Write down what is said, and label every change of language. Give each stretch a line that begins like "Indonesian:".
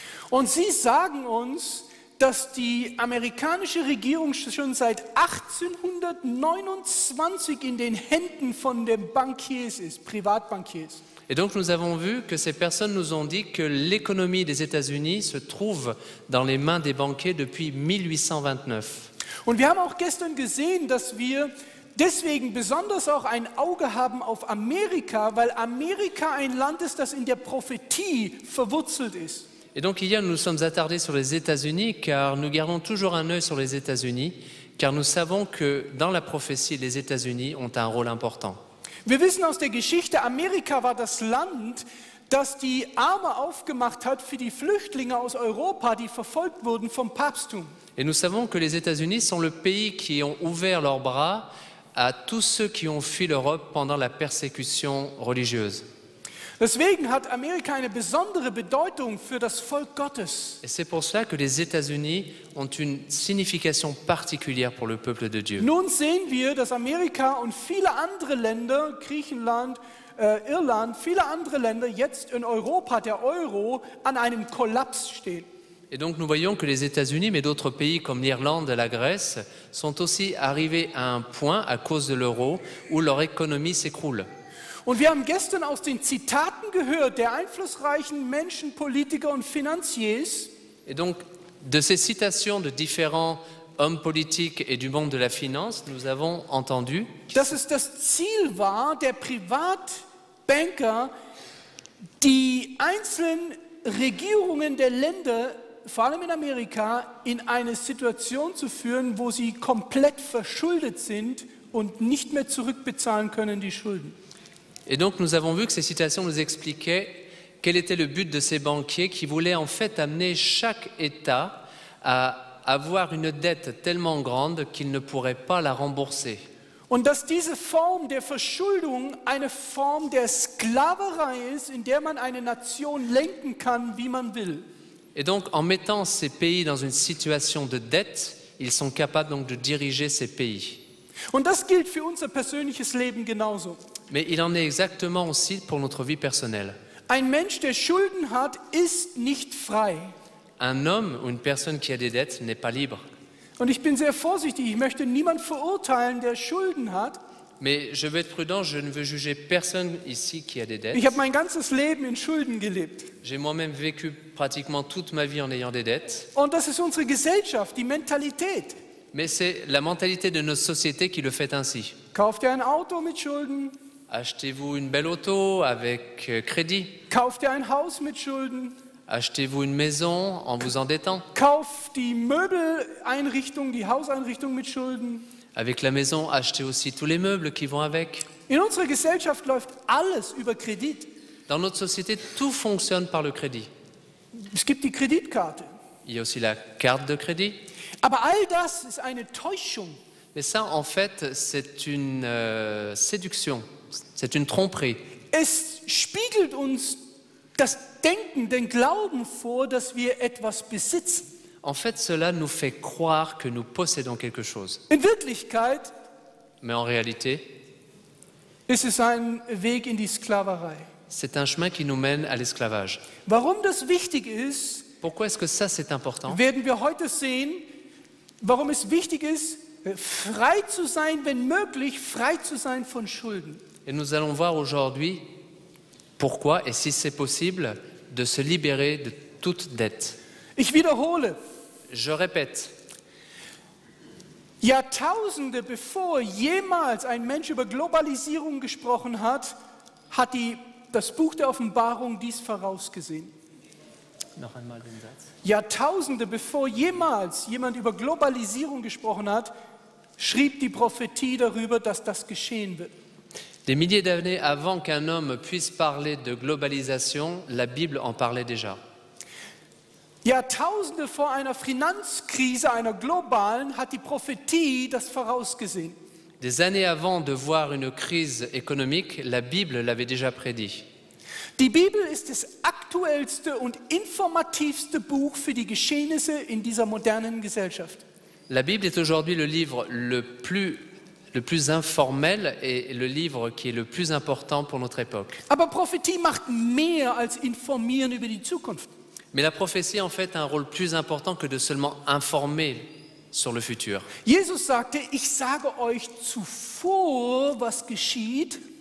German: Und sie sagen uns, dass die amerikanische Regierung schon seit 1829 in den Händen von den Bankiers ist, Privatbankiers.
French: Et donc nous avons vu que ces personnes nous ont dit que l'économie des États-Unis se trouve dans les mains des banquiers depuis 1829.
German: Und wir haben auch gestern gesehen, dass wir deswegen besonders auch ein Auge haben auf Amerika, weil Amerika ein Land ist, das in der Prophetie verwurzelt ist.
French: Et donc hier nous nous sommes attardés sur les États-Unis car nous gardons toujours un œil sur les États-Unis car nous savons que dans la prophétie les États-Unis ont un rôle important.
German: Wir wissen aus der Geschichte, Amerika war das Land, das die Arme aufgemacht hat für die Flüchtlinge aus Europa, die verfolgt wurden vom Papsttum.
French: Et nous savons que les États-Unis sont le pays qui ont ouvert leurs bras à tous ceux qui ont fui l'Europe pendant la persécution religieuse.
German: Deswegen hat Amerika eine besondere Bedeutung für das Volk Gottes.
French: Et c'est pour cela que les États-Unis ont une signification particulière pour le peuple de Dieu.
German: Nun sehen wir, dass Amerika und viele andere Länder, Griechenland, Irland, viele andere Länder jetzt in Europa, der Euro, an einem Kollaps stehen.
French: Et donc nous voyons que les États-Unis, mais d'autres pays comme l'Irlande, la Grèce, sont aussi arrivés à un point, à cause de l'euro, où leur économie s'écroule.
German: Und wir haben gestern aus den Zitaten gehört der einflussreichen Menschen, Politiker und Finanziers,
French: Et donc, de ces citations de différents hommes politiques et du monde de la finance, nous avons entendu
German: dass es das Ziel war, der Privatbanker, die einzelnen Regierungen der Länder, vor allem in Amerika, in eine Situation zu führen, wo sie komplett verschuldet sind und nicht mehr zurückbezahlen können die Schulden.
French: Et donc nous avons vu que ces citations nous expliquaient quel était le but de ces banquiers qui voulaient en fait amener chaque État à avoir une dette tellement grande qu'il ne pourrait pas la rembourser.
German: Und dass diese Form der Verschuldung eine Form der Sklaverei ist, in der man eine Nation lenken kann, wie man will.
French: Et donc en mettant ces pays dans une situation de dette, ils sont capables donc de diriger ces pays.
German: Und das gilt für unser persönliches Leben genauso.
French: Mais il en est exactement aussi pour notre vie personnelle.
German: Ein Mensch, der Schulden hat, ist nicht frei.
French: Un homme ou une personne qui a des dettes n'est pas libre.
German: Und ich bin sehr vorsichtig, ich möchte niemanden verurteilen, der Schulden hat.
French: Mais je veux être prudent, je ne veux juger personne ici qui a des dettes.
German: Ich habe mein ganzes Leben in Schulden gelebt.
French: J'ai moi-même vécu pratiquement toute ma vie en ayant des dettes.
German: Und das ist unsere Gesellschaft, die Mentalität.
French: Mais c'est la mentalité de notre société qui le fait ainsi.
German: Kauft ihr ein Auto mit Schulden?
French: Achetez-vous une belle auto avec crédit.
German: Kauft ihr ein Haus mit Schulden?
French: Achetez-vous une maison en vous endettant.
German: Kauft die Möbeleinrichtung, die Hauseinrichtung mit Schulden?
French: Avec la maison, achetez aussi tous les meubles qui vont avec.
German: In unserer Gesellschaft läuft alles über Kredit.
French: Dans notre société, tout fonctionne par le crédit.
German: Es gibt die Kreditkarte.
French: Il y a aussi la carte de crédit.
German: Aber all das ist eine Täuschung.
French: Mais ça, en fait, c'est une séduction, c'est une tromperie.
German: Es spiegelt uns das Denken, den Glauben vor, dass wir etwas besitzen.
French: En fait, cela nous fait croire que nous possédons quelque chose.
German: In Wirklichkeit
French: Mais en réalité,
German: ist es ein Weg in die Sklaverei.
French: c'est un chemin qui nous mène à l'esclavage.
German: Warum das wichtig ist,
French: Pourquoi est-ce que ça, c'est important?
German: werden wir heute sehen, warum es wichtig ist, frei zu sein, wenn möglich, frei zu sein von Schulden.
French: Et nous allons voir aujourd'hui pourquoi, et si c'est possible, de se libérer de toute dette.
German: Ich wiederhole,
French: Je répète,
German: Jahrtausende bevor jemals ein Mensch über Globalisierung gesprochen hat, hat das Buch der Offenbarung dies vorausgesehen. noch einmal den Satz. Jahrtausende bevor jemals jemand über Globalisierung gesprochen hat, schrieb die Prophetie darüber, dass das geschehen wird.
French: Des milliers d'années avant qu'un homme puisse parler de globalisation, la Bible en parlait déjà.
German: Jahrtausende vor einer Finanzkrise, einer globalen, hat die Prophetie das vorausgesehen.
French: Des années avant de voir une crise économique, la Bible l'avait déjà prédit.
German: Die Bibel ist das aktuellste und informativste Buch für die Geschehnisse in dieser modernen Gesellschaft.
French: La Bible est aujourd'hui le livre le plus informel et le livre qui est le plus important pour notre époque.
German: Aber Prophetie macht mehr als informieren über die Zukunft.
French: Mais la prophétie, en fait, a un rôle plus important que de seulement informer sur le futur.
German: Jesus sagte, ich sage euch zuvor, was geschieht,